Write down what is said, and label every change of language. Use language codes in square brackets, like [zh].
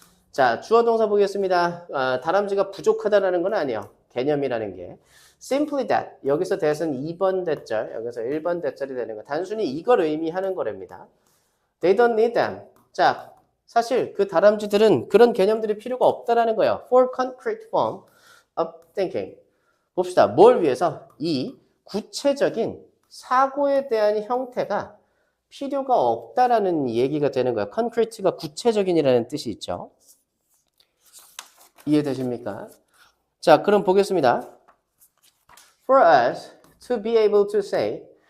[ko] 자, 주어 동사 보겠습니다. 다람쥐가 부족하다라는 건 아니에요. 개념이라는 게. [en] simply that. [ko] 여기서 that은 2번 대절, 여기서 1번 대절이 되는 거. 단순히 이걸 의미하는 거랍니다. [en] They don't need them. [ko] 자, 사실 그 다람쥐들은 그런 개념들이 필요가 없다라는 거예요. [en] For concrete form of thinking. [ko] 봅시다. 뭘 위해서? 이 구체적인 사고에 대한 형태가 필요가 없다라는 얘기가 되는 거예요. concrete가 구체적인이라는 뜻이 있죠. 이해되십니까? 자, 그럼 보겠습니다. [en] For us to be able to say.